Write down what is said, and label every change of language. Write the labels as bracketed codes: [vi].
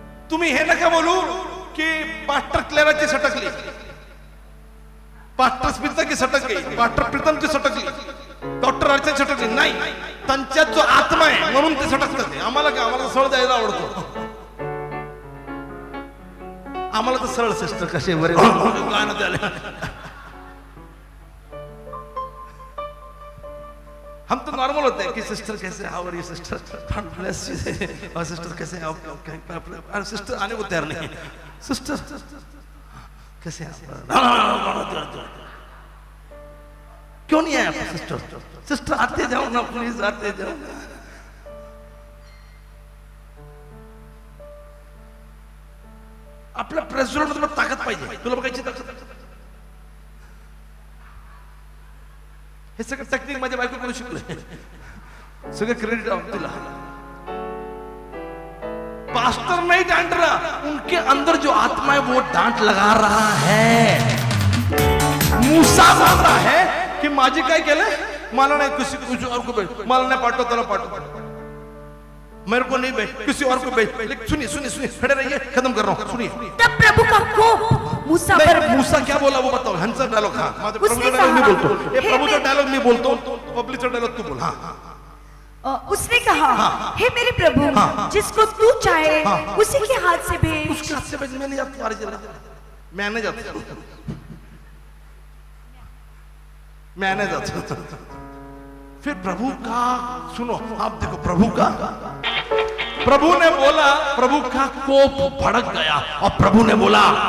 [mr] तुम्ही हे नका बोलू की पास्टर क्लेराची सटकली, पास्टर स्मिता [hi] की सटक गई, [mr] पास्टर प्रीतम की सटकली, डॉक्टर अर्चना सटकली. नाही, त्यांच्यात जो आत्मा आहे म्हणून ते सटकतात ते. आम्हाला काय, आम्हाला सरळ जायला आवडतो. आम्हाला तर सरळ सिस्टर कसे बरे गाणं झालं. [hi] हम तो नॉर्मल होते हैं कि सिस्टर कैसे, [en] how are you sister, God bless you, [hi] और सिस्टर कैसे, आप सिस्टर आने को तैयार नहीं. सिस्टर कैसे क्यों नहीं आया सिस्टर? सिस्टर आते जाओ ना प्लीज, आते जाओ. [mr] आपल्या प्रेसिडेंट तुला ताकद पाहिजे, तुला बघायची ताकद. हे सगळं टेक्निक माझ्या बायकोकडून शिकले. सगळं क्रेडिट तुला. [hi] पास्टर नहीं डांट रहा, उनके अंदर जो आत्मा है वो डांट लगा रहा है. मूसा बोल रहा है कि [mr] माझी काय केलं, मला नाही [hi] किसी और को भेज, [mr] मला नाही पाठव, त्याला पाठव, [hi] मेरे को नहीं भेज, किसी और को भेज. लेकिन सुनिए सुनिए सुनिए, खड़े रहिए, खत्म कर रहा हूं. सुनिए. तब प्रभु का कोप मूसा पर. मूसा क्या बोला वो बताओ. [mr] ह्यांचा डायलॉग. हाँ, माझा प्रभूचा डायलॉग मी बोलतो, हे प्रभूचा डायलॉग मी बोलतो, पब्लिकचा डायलॉग तू बोल. हाँ, [hi] उसने कहा, हे मेरे प्रभु, जिसको तू चाहे उसी के हाथ से भेज. उसके हाथ से भेज. मैं नहीं जाता तुम्हारी जगह, मैं नहीं जाता, मैं नहीं जाता. फिर प्रभु का सुनो, आप देखो प्रभु का. प्रभु ने बोला, प्रभु का कोप भड़क गया और प्रभु ने बोला.